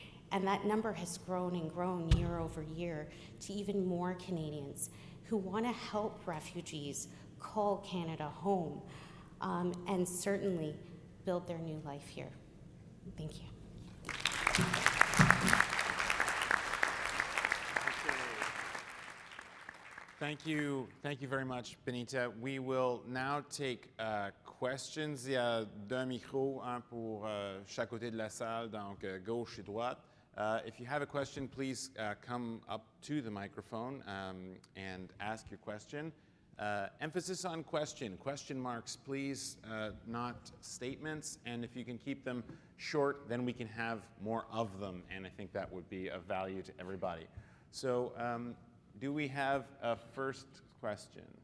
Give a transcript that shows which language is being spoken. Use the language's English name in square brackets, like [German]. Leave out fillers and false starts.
[English] And that number has grown and grown year over year to even more Canadians who want to help refugees call Canada home and certainly build their new life here. Thank you. Thank you very much, Benita. We will now take questions. [French] Il y a deux micros, un pour chaque côté de la salle, donc gauche et droite. [English] If you have a question, please come up to the microphone and ask your question. Emphasis on question marks, please, not statements. And if you can keep them short, then we can have more of them. And I think that would be of value to everybody. So do we have a first question?